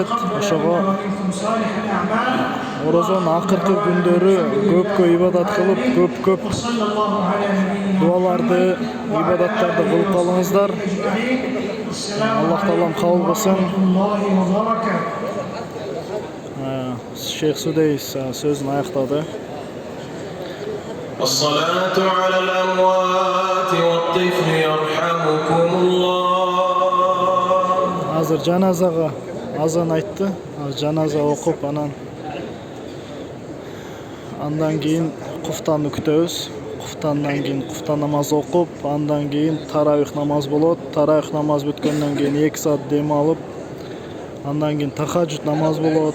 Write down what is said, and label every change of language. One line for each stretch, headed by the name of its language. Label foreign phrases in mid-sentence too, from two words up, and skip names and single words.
Kyrgyz: Ошого Орозонун акыркы күндөрү көп ибадат кылып көп дуалар ырды ибадаттарды кылып калыңыздар. Аллах таалам кабыл кылсын. Шейх Судейс сөзүн аяктады.
Arabic: الصلاة على الأموات والطفل يرحمكم الله.
Kyrgyz: Азыр жаназага азан айтты. Жаназа окуп андан кийин куфтаны күтөбүз. Куфтандан кийин куфта намаз окуп, андан кийин таравих намаз болот. Таравих намаз бүткөндөн кийин 2 саат дем алып, андан кийин тахаджуд намаз болот.